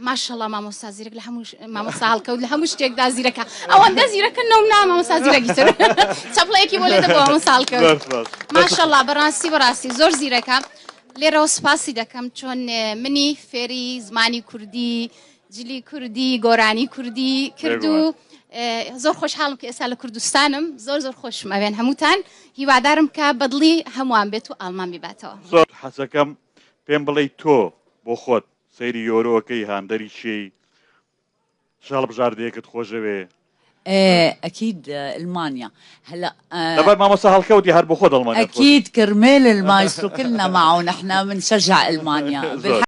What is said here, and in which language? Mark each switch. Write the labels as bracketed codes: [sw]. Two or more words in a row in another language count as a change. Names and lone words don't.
[ckb] ماشەڵڵا مامۆستا زیرەک لە هەموو مامۆستا هەڵکەوت لە هەموو شتێکدا زیرەکە ئەوەندە زیرەکە نەونا مامۆستا زیرەکی تر چەپڵەیەکی بۆ لێ دەبەوە مامۆستا هەڵکەوت ماشەڵڵا بەڕاستی زۆر زیرەکە لێرەوە سپاسی دەکەم چۆن منی فێری زمانی کوردی جلی کوردی گۆرانی کوردی کرد و زۆر خۆشحاڵم کە ئێستا لە کوردستانم زۆر خۆشم ئەوێن هەمووتان هیوادارم کە بەدڵی هەمووان بێت و ئالمان بیباتەوە زۆر حەزەکەم پێم بڵێ تۆ بۆ خۆت سەیری یۆرۆکەی هاندەری شێی شاڵ بژاردەیەکت خۆشەوێ [ar] أكيد ألمانيا هلا [ckb] طبعا مامۆستا هەڵکەوتی هەر بۆ خۆت ئەڵمانیا [ar] أكيد كرمال المايسترو كلنا معه نحن بنشجع ألمانيا